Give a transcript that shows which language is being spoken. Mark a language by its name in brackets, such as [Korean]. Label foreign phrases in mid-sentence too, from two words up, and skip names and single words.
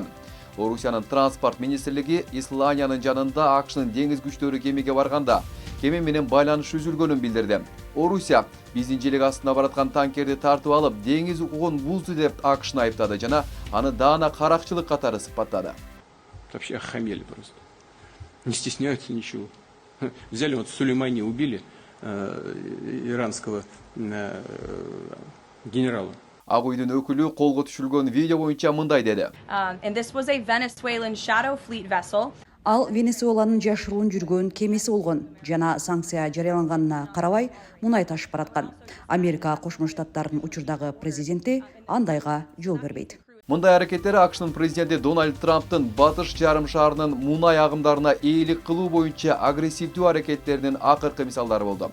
[Kyrgyz] Орусиянын транспорт министрлиги Исландиянын жанында АКШнын деңиз күчтөрү кемеге барганда кеме менен байланыш үзүлгөнүн билдирди. Орусия биздин желек астына бараткан танкерди тартып алып, деңиз укугун бузду деп АКШны айыптады жана аны даана каракчылык катары сыпаттады. [Russian] Вообще охамели просто. Не стесняются ничего. Взяли вот Сулеймани, убили иранского генерала. [Kyrgyz] Ак уйдун өкүлү колго түшүрүлгөн видео боюнча мындай деди. [English] And this was a Venezuelan shadow fleet vessel. [Kyrgyz] Ал Венесуэланын жашыруун жүргөн кемеси болгон жана санкция жарыяланганына карабай мунай ташып бараткан. Америка Кошмо Штаттарынын учурдагы президенти андайга жол бербейт. Мындай аракеттер АКШнын президенти Дональд Трамптын батыш жарым шаарынын мунай агымдарына ээлик кылуу боюнча агрессивдүү аракеттеринин акыркы мисалдары болду.